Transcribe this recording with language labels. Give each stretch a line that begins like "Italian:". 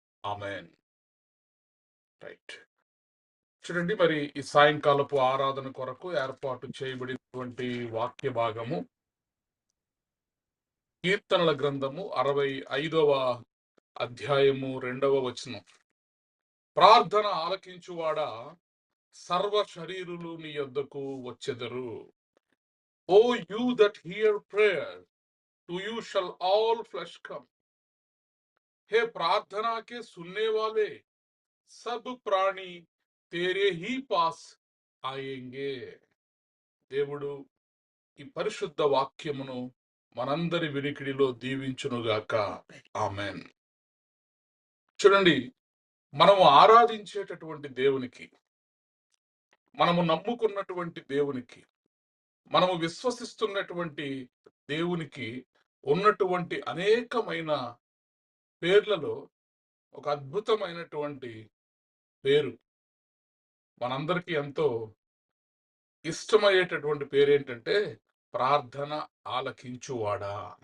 Telugu: ఆమేన్. Right. చూడండి, మరి ఈ సాయంకాలపు ఆరాధన కొరకు ఏర్పాటు చేయబడినటువంటి వాక్య భాగము కీర్తనల గ్రంథము 65వ అధ్యాయము 2వ వచనం. ప్రార్థన ఆలకించువాడా, సర్వ శరీరులు నీ యొద్దకు వచ్చెదరు.
English: O you that hear prayer, to you shall all flesh come.
Hindi: हे प्रार्थना के सुनने वाले सब प्राणी तेरे ही पास आएंगे.
Telugu: దేవుడు ఈ పరిశుద్ధ వాక్యమును మనందరి వినికిడిలో దీవించునుగాక. ఆమెన్. చూడండి, మనము ఆరాధించేటటువంటి దేవునికి, మనము నమ్ముకున్నటువంటి దేవునికి, మనము విశ్వసిస్తున్నటువంటి దేవునికి ఉన్నటువంటి అనేకమైన పేర్లలో ఒక అద్భుతమైనటువంటి పేరు, మనందరికీ ఎంతో ఇష్టమయ్యేటటువంటి పేరు ఏంటంటే ప్రార్థన ఆలకించువాడా.